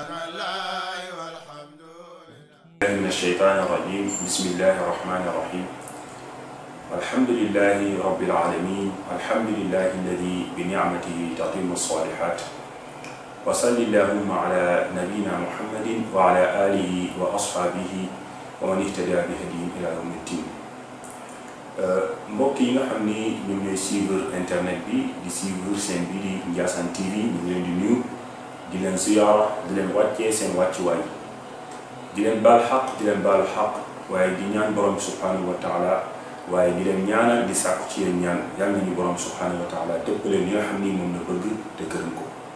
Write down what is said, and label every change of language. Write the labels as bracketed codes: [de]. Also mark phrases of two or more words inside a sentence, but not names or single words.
[ar] من الشيطان الرجيم بسم الله الرحمن الرحيم الحمد لله رب العالمين الحمد لله الذي بنعمته تتم الصالحات وصل اللهم على نبينا محمد وعلى آله وأصحابه ومن اهتدى بهديهم إلى يوم الدين [wo] mbokk yi nga xam ni ñu ngi suivre internet bi di suivre seen bi di Ndiassane TV ñu ngi leen di nuyu di leen ziyaara di leen wàccee seen wàccuwaay di leen baal xaq di leen baalu xaq waaye di ñaan borom bi [ar] سبحانه وتعالى [wo] waaye di leen ñaanal di sàkku ci yéen ñaan yal nañu borom [ar] سبحانه وتعالى [wo] dëpp leen li nga xam ni moom la bëgg te gërëm ko.